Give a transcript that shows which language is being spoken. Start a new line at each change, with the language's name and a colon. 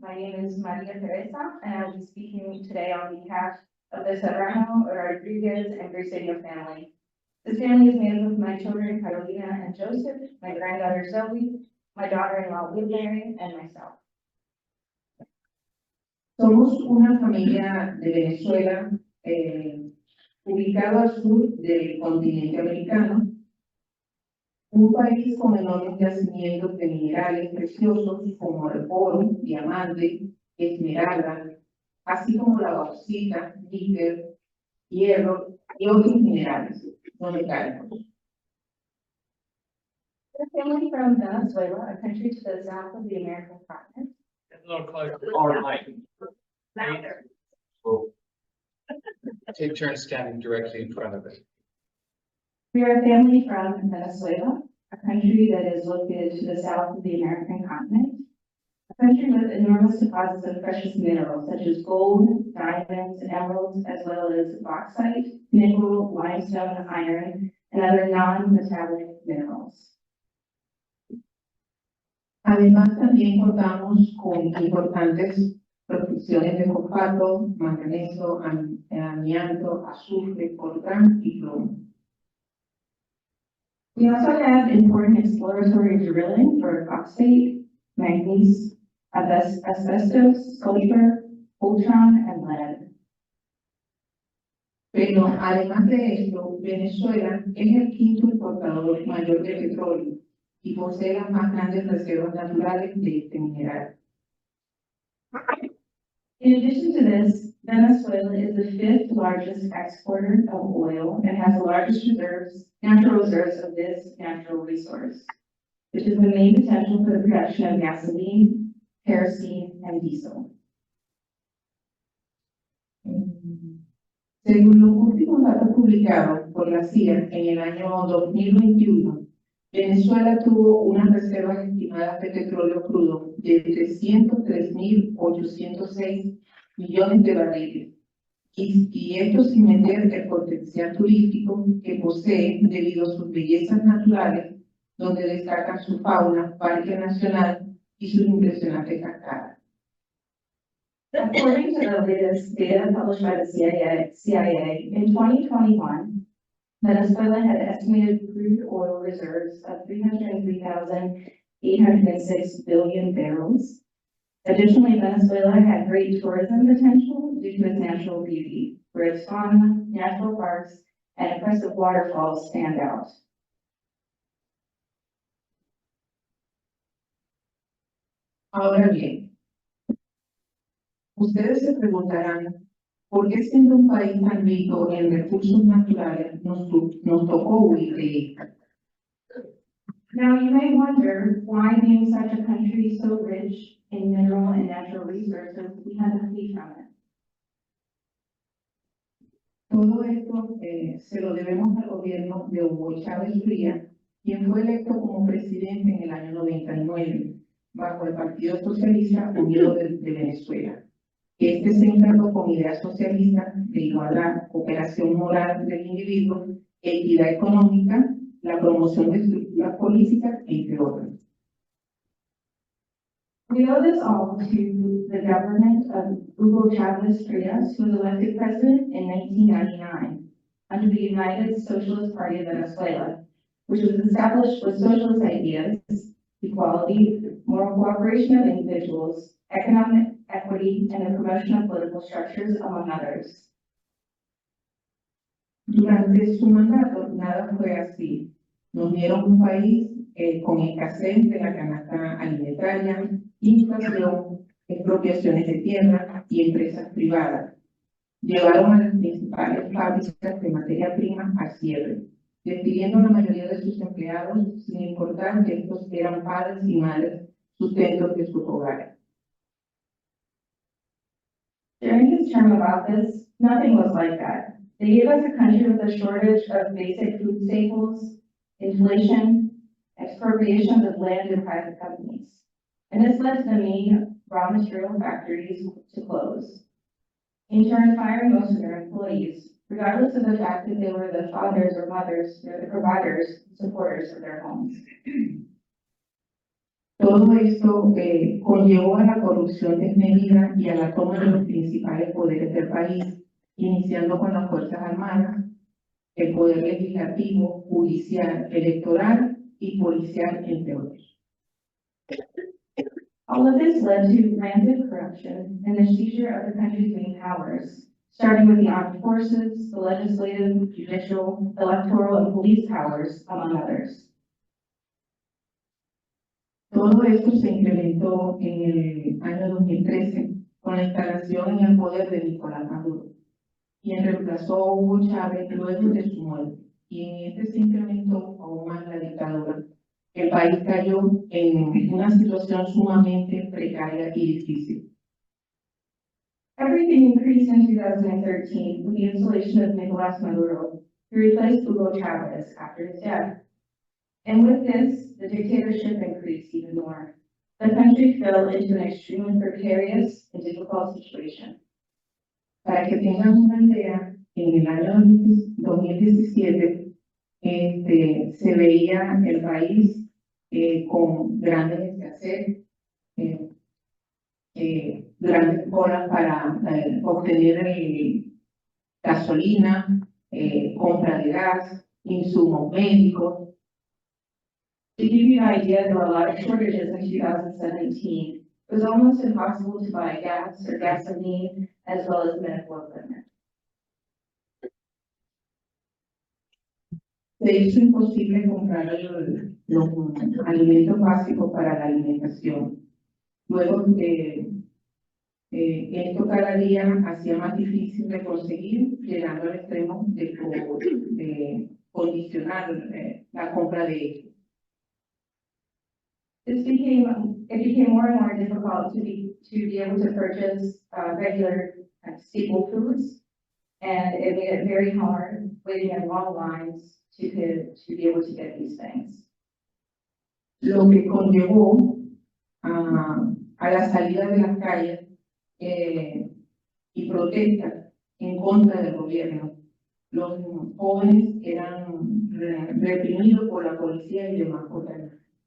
English: My name is Maria Teresa, and I'll be speaking today on behalf of the Serrano, Rodriguez, and Briceno family. This family is made up of my children, Carolina and Joseph, my granddaughter Zoe, my daughter-in-law Wilberry, and myself.
Spanish: Somos una familia de Venezuela, ubicado al sur del continente americano, un país con enormes yacimientos de minerales preciosos como el oro, diamante, esmeralda, así como la bauxita, níquel, hierro y otros minerales no metálicos.
English: We're a family from Venezuela, a country to the south of the American continent. A little closer. Or like. Louder. Take turns standing directly in front of it. We are a family from Venezuela, a country that is located to the south of the American continent. A country with enormous deposits of precious minerals such as gold, diamonds, emeralds, as well as bauxite, nickel, limestone, iron, and other non-metallic minerals.
Spanish: Además, también contamos con importantes producciones de fosfato, manganeso, amianto, azufre, coltán y plomo.
English: We also have important exploratory drilling for phosphate, manganese, asbestos, sulfur, ultron, and lead.
Spanish: Pero además de esto, Venezuela es el quinto importador mayor de petróleo y posee las más grandes reservas naturales de este mineral.
English: In addition to this, Venezuela is the fifth largest exporter of oil and has the largest natural reserves of this natural resource, which is the main potential for the production of gasoline, kerosene, and diesel.
Spanish: Según los últimos datos publicados por la CIA en el año 2021, Venezuela tuvo unas reservas estimadas de petróleo crudo de 303.806 millones de barriles, y esto sin meter el potencial turístico que posee debido a sus bellezas naturales, donde destacan su fauna, parque nacional y sus impresionantes cascadas.
English: According to the latest data published by the CIA, in 2021, Venezuela had estimated crude oil reserves of 303,806 billion barrels. Additionally, Venezuela had great tourism potential due to its natural beauty, where its fauna, natural parks, and impressive waterfalls stand out.
Spanish: Ahora bien, ustedes se preguntarán, ¿por qué siendo un país tan rico en recursos naturales nos tocó huir de esta?
English: Now, you may wonder why, being such a country so rich in mineral and natural resources, we had to flee from it.
Spanish: Todo esto se lo debemos al gobierno de Hugo Chávez Frías, quien fue electo como presidente en el año 99, bajo el Partido Socialista Unido de Venezuela. Este se encargó con ideas socialistas de igualdad, cooperación moral del individuo, equidad económica, la promoción de estructuras políticas, entre otras.
English: We owe this all to the government of Hugo Chavez Frias, who was elected president in 1999 under the United Socialist Party of Venezuela, which was established with socialist ideas, equality, moral cooperation of individuals, economic equity, and the promotion of political structures, among others.
Spanish: Durante su mandato, nada fue así. Nos dieron un país con escasez de la canasta alimentaria, inflación, expropiaciones de tierra y empresas privadas. Llevaron a las principales fábricas de materia prima al cierre, despidiendo a la mayoría de sus empleados sin importar que estos eran padres y madres sustentos de sus hogares.
English: During his term of office, nothing was like that. They gave us a country with a shortage of basic food staples, inflation, expropriations of land and private companies. And this led to the main raw material factories to close, in turn firing most of their employees, regardless of the fact that they were the fathers or mothers, or the providers, supporters of their homes.
Spanish: Todo esto conllevó a la corrupción desmedida y a la toma de los principales poderes del país, iniciando con las Fuerzas Armadas, el poder legislativo, judicial, electoral y policial, entre otros.
English: All of this led to rampant corruption and the seizure of the country's main powers, starting with the armed forces, the legislative, judicial, electoral, and police powers, among others.
Spanish: Todo esto se incrementó en el año 2013 con la instalación en el poder de Nicolás Maduro, quien reemplazó a Hugo Chávez luego de su muerte, y en este se incrementó aún más la dictadura. El país cayó en una situación sumamente precaria y difícil.
English: Everything increased in 2013 with the installation of Nicolás Maduro, who replaced Hugo Chavez after his death. And with this, the dictatorship increased even more. The country fell into an extremely precarious and difficult situation.
Spanish: Para que tengan una idea, en el año 2017 se veía el país con grandes escasez, grandes colas para obtener gasolina, compra de gas, insumos médicos.
English: To give you an idea, there were a lot of shortages in 2017. It was almost impossible to buy gas or gasoline as well as medical equipment.
Spanish: Se hizo imposible comprar los alimentos básicos para la alimentación. Luego, esto cada día hacía más difícil de conseguir, llegando al extremo de condicionar la compra de ellos. It became more and more difficult to be able to purchase regular staple foods, and it made it very hard waiting in long lines to be able to get these things. Lo que conllevó a la salida de las calles y protestas en contra del gobierno. Los jóvenes eran reprimidos por la policía y demás gobiernos.